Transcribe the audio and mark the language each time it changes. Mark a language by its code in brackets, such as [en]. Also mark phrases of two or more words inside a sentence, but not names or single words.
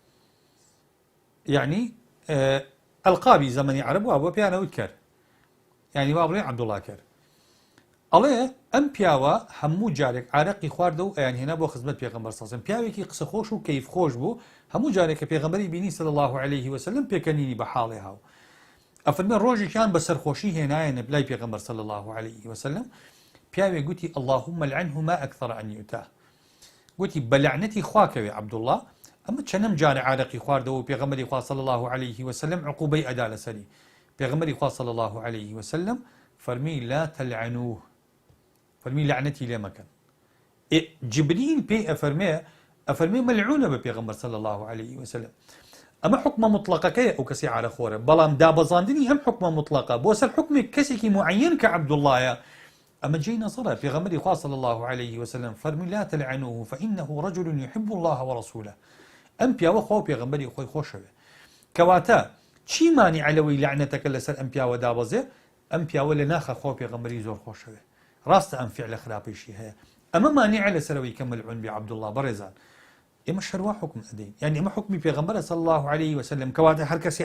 [ckb] یعنی ئەلقابی زەمەنی عەرەب وا بۆ پیانەوت کرد یعنی وا بڵێ عەبدوڵڵا کرد ئەڵێ ئەم پیاوە هەموو جارێک عارەقی خواردە و ئەیان هێنا بۆ خزمەت پێغەمبەر سەڵسەلەم پیاوێکی قسە خۆش و کەیف خۆش بوو هەموو جارێک کە پێغەمبەری بینی [ar] صلی الله عليه وسلم [ckb] پێکەنینی بە حاڵێ هاو ئەفەرمێ ڕۆژێکیان بە سەرخۆشی هێنایەنە لای پێغەمبەر [ar] صلی الله عليه وسلم [ckb] پیاوێک گوتی [ar] اللهم لعنه ما أكثر أن يؤتاه [ckb] گوتی بە لعنەتی خواکەوێ عەبدوڵڵا ئەمە چەندەم جارە عارەقی خواردەوە و پێغەمبەری خوا [ar] صلی الله عليه وسلم [ckb] عقوبەی ئەدا لەسەری پێغەمبەری خوا [ar] صلی الله عليه وسلم [ckb] فەرمی [ar] لا تلعنوه [ckb] فەرمی لعنەتی لێ مەکەن جبريل پێی ئەفەرمێ مەلعونە بە پێغەمبەر [ar] صلی الله عليه وسلم [ckb] ئەمە حکمە مطلقەکەیە ئەو کەسی عارەخۆرە بەڵام دابەزاندنی ئەم حکمە مطلقە بۆ سەر حکمێک کەسێکی معەیەن کە عەبدوڵڵایە ئەمە جێی نەزەرە پێغەمبەری خوا [ar] صلی الله عليه وسلم [ckb] فەرمی [ar] لا تلعنوه فإنه رجل يحب الله ورسوله [ckb] ئەم پیاوە خوا و پێغەمبەری خۆی خۆشەوێ کەواتە چی مانیع لەوەی لعنەتەکە لەسەر ئەم پیاوە دابەزێ ئەم پیاوە لە ناخە خوا و پێغەمبەری زۆر خۆشەوێ ڕاستە ئەم فعلە خراپەیشی هەیە ئەمە مانیع لەسەرەوەی کە مەلعون بێ عەبدوڵڵا بەڕێزان ئێمە شەروا حکم ئەدەین یعنی ئەمە حکمی پێغەمبەرە [ar] صلی الله عليه وسلم [ckb] کەواتە هەر کەسی